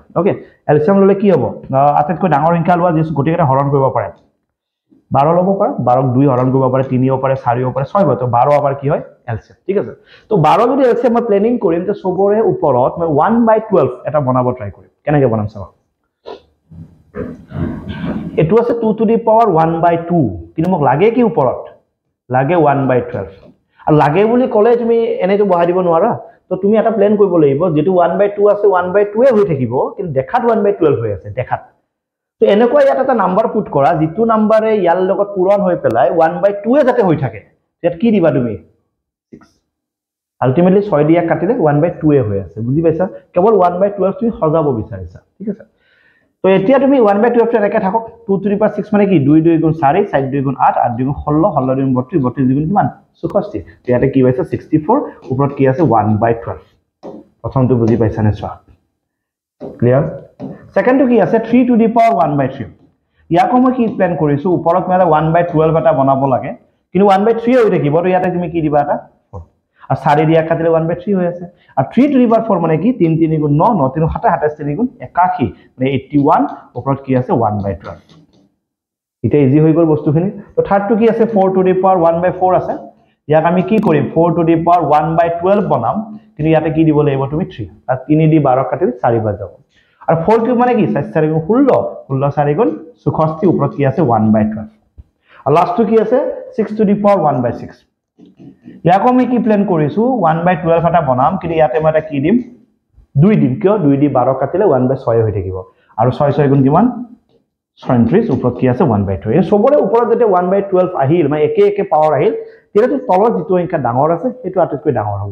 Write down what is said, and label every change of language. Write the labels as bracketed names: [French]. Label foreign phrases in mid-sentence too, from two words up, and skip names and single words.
[Assamese] ওকে, এলসিএম ললে কি হ'ব আটাইতকৈ ডাঙৰ সংখ্যা লোৱা যে গুটিকেটা হৰণ কৰিব পাৰে। 12 লব পাৰা, 12ক 2 হৰণ কৰিব পাৰে, 3 হ'ব পাৰে, 4 হ'ব পাৰে, 6 হ'ব। তো 12 আবার কি হয় এলসিএম। ঠিক আছে, তো 12 যদি এলসিএম মই প্ল্যানিং কৰিম তে সবৰে ওপৰত মই 1/12 এটা বনাব ট্ৰাই কৰিম। কেনেকে বনাম চাবা। এটো আছে 2 [English] to the power [Assamese] 1/2 কিন্তু মোক লাগে কি ওপৰত লাগে 1/12 আৰু লাগে বুলি ক'লে তুমি এনেটো বহাই দিব নোৱাৰা। তো তুমি এটা প্ল্যান কৰিব লাগিব যেটো 1/2 আছে 1/2 এ হৈ থাকিব কিন্তু দেখাত 1/12 হৈ আছে দেখাত। তো এনেকুৱা ইয়াত এটা নাম্বাৰ পুট কৰা যেটো নাম্বাৰে ইয়াৰ লগত পূৰণ হৈ পেলাই 1/2 এ যাতে হৈ থাকে। ইয়াত কি দিবা তুমি 6। আলটিমেটলি 6 দিয়া কাটিলে 1/2 এ হৈ আছে। বুজি পাইছা, কেৱল 1/12 তুমি সজাব বিচাৰিছা। ঠিক আছে, তো এতিয়া তুমি 1/12 এনেকে থাকক। 2 [English] to the power [Assamese] 6 মানে কি 2 2 গুণ 4, 4 2 গুণ 8, 8 2 গুণ 16, 16 2 গুণ 32, 32 গুণ কিমান 64। ইয়াতে কি পাইছে 64, ওপৰত কি আছে 1/12। প্ৰথমটো বুজি পাইছা নে চোৱা, ক্লিয়াৰ। সেকেন্ডটো কি আছে 3 [English] to the power [Assamese] 1/3। ইয়াকো মই কি প্ল্যান কৰিছো ওপৰত মানে 1/12 এটা বনাব লাগে কিন্তু 1/3 হৈ থাকিব। তো ইয়াতে তুমি কি দিবা এটা 4 আর 4 দিয়া কাটিলে 1/3 হৈ আছে। আর 3 [English] to the power [Assamese] 4 মানে কি 3 3 গুণ 9, 9 3 7, 27 3 গুণ 81 মানে 81, ওপৰত কি আছে 1/12। এটা ইজি হৈ গল বস্তুখিনি। তো থাৰ্ডটো কি আছে 4 [English] to the power [Assamese] 1/4 আছে। ইয়াক আমি কি কৰিম 4 [English] to the power [Assamese] 1/12 বনাম কিন্তু ইয়াতে কি দিব লাগিব তুমি 3 আর 3 দি 12 কাটিলে 4 বাৰ যাব। আর 4 কিউব মানে কি 4 4 গুণ 16, 16 4 গুণ 64, ওপৰত কি আছে 1/12। আর লাস্টটো কি আছে 6 [English] to the power [Assamese] 1/6। ইয়াকো আমি কি প্ল্যান কৰিছো 1/12 এটা বনাম কিন্তু ইয়াতে মই এটা কি দিম 2 দিম। কিয় 2 দি 12 কাটিলে 1/6 হৈ থাকিব আৰু 6 6 গুণ কিমান 37, ওপৰত কি আছে 1/2। এই সবৰে ওপৰত যেতে 1/12 আহিল মানে একে একে পাৱাৰ আহিল তেতিয়াটো তলৰ যিটো সংখ্যা ডাঙৰ আছে সেইটো আটাইতকৈ ডাঙৰ হ'ব।